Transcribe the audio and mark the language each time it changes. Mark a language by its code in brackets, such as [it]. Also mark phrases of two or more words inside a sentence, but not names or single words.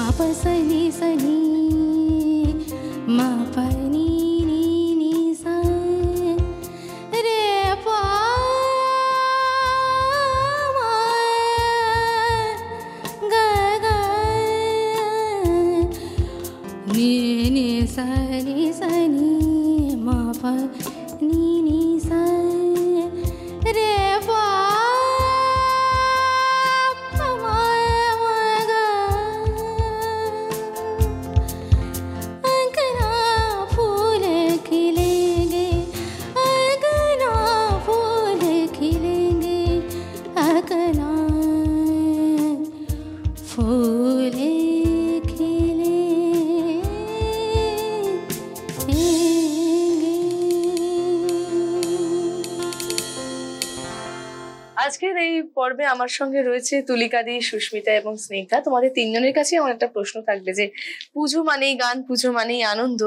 [hi] सनी सनी मा पा नी नी नी सा रे पा मा गा गा नी नी सा नी मा पा नी नी सा रे पा मा मा गा अंगना फूल खिलेंगे अंगना फूल खिलेंगे अंगना फूल [bn] আজকের এই পর্বে আমার সঙ্গে রয়েছে তুলিকা দি, সুস্মিতা এবং স্নিগ্ধা। তোমাদের তিনজনের কাছে আমার একটা প্রশ্ন থাকবে যে পুজো মানেই গান, পুজো মানেই আনন্দ।